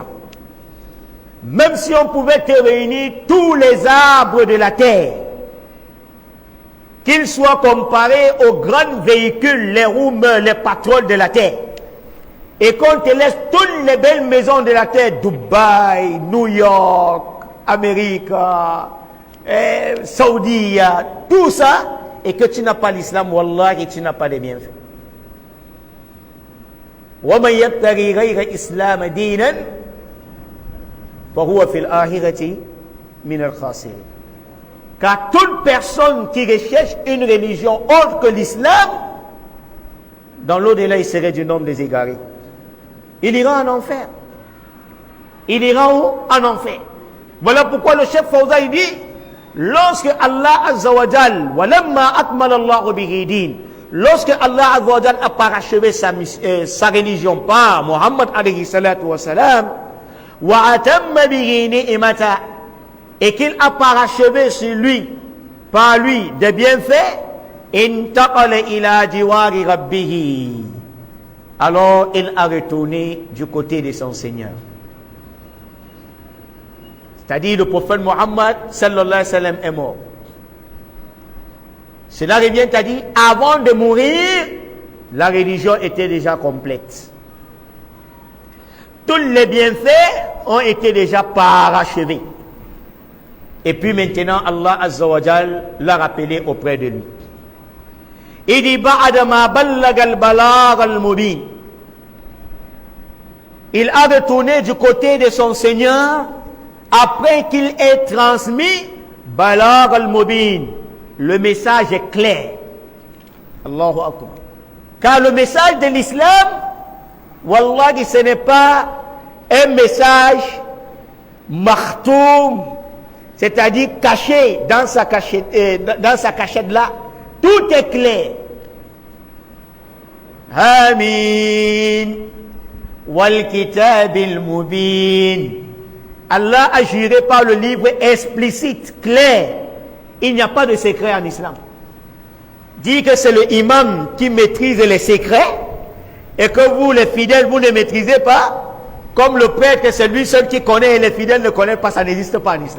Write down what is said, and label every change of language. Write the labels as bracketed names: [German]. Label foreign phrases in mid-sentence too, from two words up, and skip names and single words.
[French] Même si on pouvait te réunir tous les arbres de la terre, qu'ils soient comparés aux grands véhicules, les roues, les pétroles de la terre, et qu'on te laisse toutes les belles maisons de la terre, Dubaï, New York, Amérique, Saoudi, tout ça, et que tu n'as pas l'islam, wallahi, tu n'as pas de bienfaits. [Arabic] وَمَنْ يَبْتَغِي غَيْرَ إِسْلَامَ دِينًا فَهُوَ فِي الْآخِرَةِ مِنَ الْخَاسِرِينَ. [French] Car toute personne qui recherche une religion autre que l'islam, dans l'au-delà, il serait du nombre des égarés. Il ira en enfer. Il ira où? En enfer. Voilà pourquoi le chef Fawzan dit, lorsque Allah [Arabic] عز وجل, ولما أكمل الله به الدين, [French] lorsque Allah [Arabic] عز وجل [French] a parachevé sa religion par Muhammad [Arabic] عليه الصلاة والسلام, وأتم به النعمة, [French] et qu'il a parachevé sur lui, par lui, des bienfaits, [Arabic] انتقل إلى جوار ربه, [French] alors il a retourné du côté de son Seigneur. C'est-à-dire le prophète Muhammad [Arabic] صلى الله عليه وسلم [French] est mort. Cela revient à dire, avant de mourir, la religion était déjà complète. Tous les bienfaits ont été déjà parachevés. Et puis maintenant, Allah [Arabic] عز وجل [French] l'a rappelé auprès de lui. Il dit, [Arabic] بعدما بلغ البلاغ المبين. [French] Il a retourné du côté de son Seigneur après qu'il ait transmis [Arabic] البلاغ المبين. [French] Le message est clair. [Arabic] الله أكبر. [French] Car le message de l'islam, wallahi, ce n'est pas un message makhtoum, c'est-à-dire caché dans sa cachette là. Tout est clair. Amin. [Arabic] والكتاب المبين. [French] Allah a juré par le livre explicite, clair. Il n'y a pas de secret en islam. Dit que c'est le imam qui maîtrise les secrets et que vous, les fidèles, vous ne maîtrisez pas. comme le prêtre, c'est lui seul qui connaît et les fidèles ne connaissent pas, ça n'existe pas en islam.